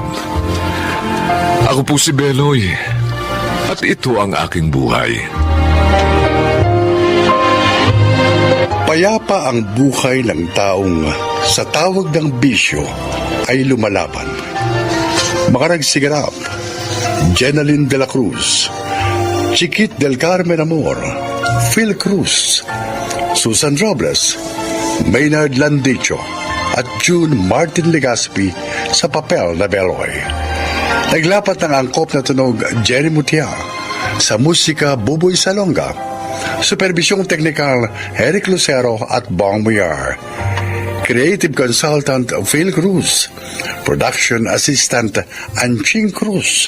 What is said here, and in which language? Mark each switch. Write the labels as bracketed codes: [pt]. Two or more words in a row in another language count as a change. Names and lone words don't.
[tl] Ako po si Beloy, at ito ang aking buhay. Payapa ang buhay ng taong sa tawag ng bisyo ay lumalaban. Mga nagsiganap, Jenaline de la Cruz, Chiquit del Carmen Amor, Phil Cruz, Susan Robles, Maynard Landicho, at June Martin Legaspi sa papel na Beloy. Naglapat ng angkop na tunog Jerry Mutia, sa musika Buboy Salonga, supervisyong teknikal Eric Lucero at Bong Muyar, [en] creative consultant [tl] Phil Cruz, [en] production assistant [tl] Anching Cruz.